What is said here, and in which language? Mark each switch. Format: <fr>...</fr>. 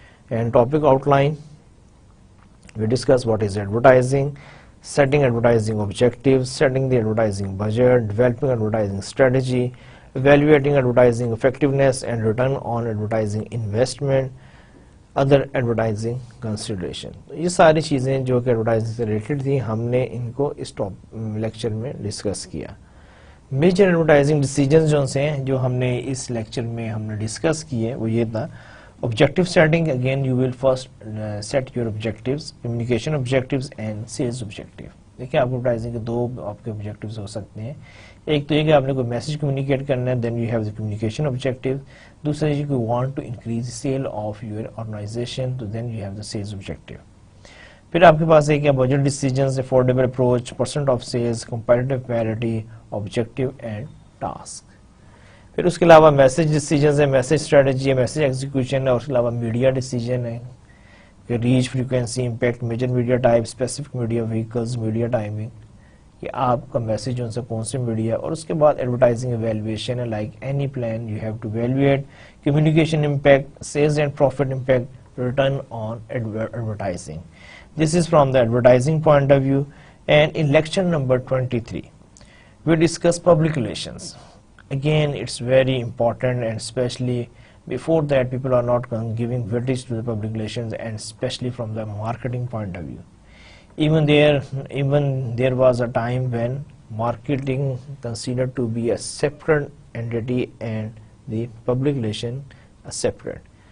<en>And topic outline we discuss what is advertising, setting advertising objectives, setting the advertising budget, developing advertising strategy, evaluating advertising effectiveness and return on advertising investment, other advertising consideration.</en> <ur>یہ ساری چیزیں جو کہ advertising سے related تھیں ہم نے ان کو اس لیکچر میں ڈسکس کیا. میجر ایڈورٹائزنگ ڈیسیجنز جو ہم نے اس لیکچر میں ہم نے ڈسکس کیے وہ یہ تھا.</ur> <en>Objective setting, again you will first set your objectives, communication objectives and sales objective.</en> <ur>دیکھیں آپ کو ایڈورٹائزنگ کے دو آپ کے objectives ہو سکتے ہیں. ایک تو یہ کہ آپ نے کوئی میسج کمیونیکیٹ کرنا ہے,</ur> <en>then you have the communication objective.</en> <ur>دوسرا یہ کہ</ur> <en>you want to increase the sale of your organization,</en> <ur>تو</ur> <en>then you have the sales objective.</en> <ur>پھر آپ کے پاس ایک</ur> <en>budget decisions, affordable approach, percent of sales, competitive parity, objective and task.</en> <ur>پھر اس کے علاوہ میسج ڈیسیجنز ہے, میسج اسٹریٹجی ہے, میسج ایگزیکیوشن ہے, اور اس کے علاوہ میڈیا ڈیسیجن ہے کہ reach, frequency, impact, major media type, specific media vehicles, media timing, کہ آپ کا میسج ان سے کون سے میڈیا. اور اس کے بعد ایڈورٹائزنگ ایویلویشن ہے,</ur> <en>Like any plan you have to evaluate communication impact, sales and profit impact, return on advertising. This is from the advertising point of view. And in lecture number 23 we discuss public relations. Again, it's very important, and especially before that people are not giving weightage to the public relations, and especially from the marketing point of view. Even there was a time when marketing considered to be a separate entity and the public relation a separate.</en>